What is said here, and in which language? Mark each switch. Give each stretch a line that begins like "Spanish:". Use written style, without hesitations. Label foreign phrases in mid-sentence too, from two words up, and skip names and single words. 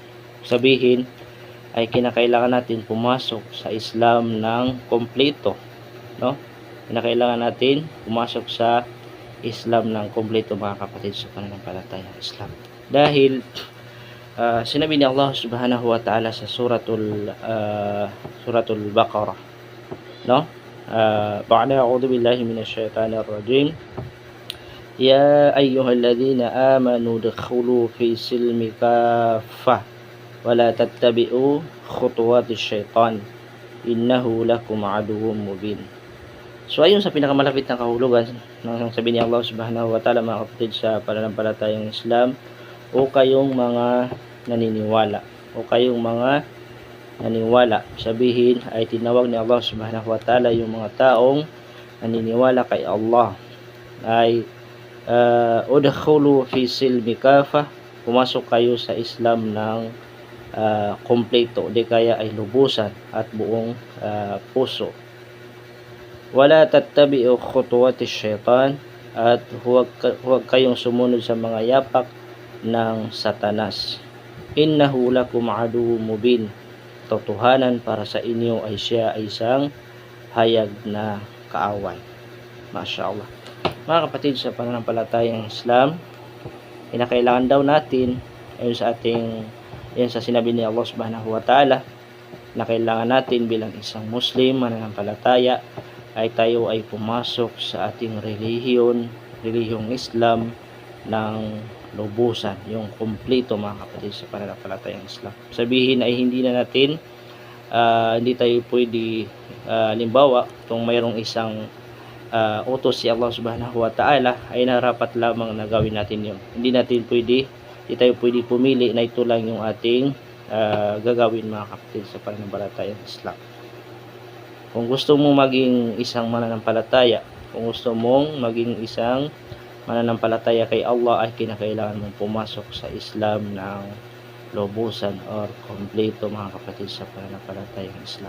Filipino: Sabihin ay kinakailangan natin pumasok sa Islam ng kompleto, no? Kinakailangan natin pumasok sa Islam ng kompleto, mga kapatid sa pananampalatayang Islam. Dahil sinabi ni Allah
Arabic: سبحانه وتعالى
Filipino: sa suratul Baqarah, no?
Arabic: بعد أعوذ بالله من الشيطان الرجيم. يا أيها الذين آمنوا ادخلوا في السلم كافة ولا تتبعوا خطوات الشيطان إنه لكم عدو مبين.
Filipino: So ayon sa pinakamalapit na kahulugan ng sabi ni Allah
Arabic: سبحانه وتعالى,
Filipino: mga kapatid sa pananampalatayang Islam, o kayong mga naniniwala, sabihin ay tinawag ni Allah
Arabic: سبحانه وتعالى
Filipino: yung mga taong naniniwala kay Allah ay
Arabic: ادخلوا في السلم كافة,
Filipino: pumasok kayo sa Islam ng kompleto, di kaya ay lubusan at buong puso.
Arabic: ولا تتبعوا خطوات الشيطان,
Filipino: at huwag kayong sumunod sa mga yapak ng Satanas.
Arabic: إنه لكم عدو مبين,
Filipino: totohanan para sa inyo ay siya ay isang hayag na kaaway. Mashallah. Mga kapatid sa pananampalatayang Islam, kinakailangan daw natin ayon sa sinabi ni Allah
Arabic: سبحانه وتعالى,
Filipino: na kailangan natin bilang isang Muslim mananampalataya ay tayo ay pumasok sa ating relihiyong Islam ng lubusan, yung kompleto, mga kapatid sa pananampalatayang Islam. Sabihin ay hindi tayo pwede, halimbawa kung mayroong isang utos si Allah
Arabic: سبحانه وتعالى,
Filipino: ay narapat lamang na gawin natin yun. Hindi tayo pwede pumili na ito lang yung ating gagawin, mga kapatid sa pananampalatayang Islam. Kung gusto mong maging isang mananampalataya, kung gusto mong maging isang mananampalataya kay Allah, ay kinakailangan mong pumasok sa Islam ng lubusan or kompleto, mga kapatid sa pananampalatayang Islam.